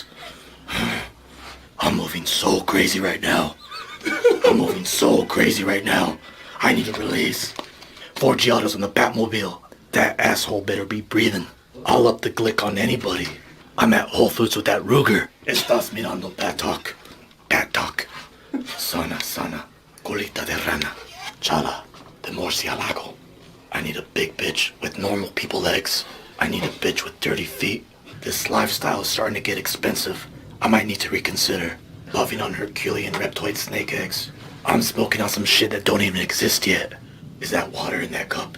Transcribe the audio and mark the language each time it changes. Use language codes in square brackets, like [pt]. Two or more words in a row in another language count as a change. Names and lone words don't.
[en] I'm moving so crazy right now. I'm moving so crazy right now. I need a release. 4 Giottos on the Batmobile. That asshole better be breathing. I'll up the glick on anybody. I'm at Whole Foods with that Ruger. [es] Estás mirando Bat Talk. Bat Talk. Sana, sana. Colita de rana. Chala de murcielago. [en] I need a big bitch with normal people legs. I need a bitch with dirty feet. This lifestyle is starting to get expensive. I might need to reconsider loving on Herculean reptoid snake eggs. I'm smoking on some shit that don't even exist yet. Is that water in that cup?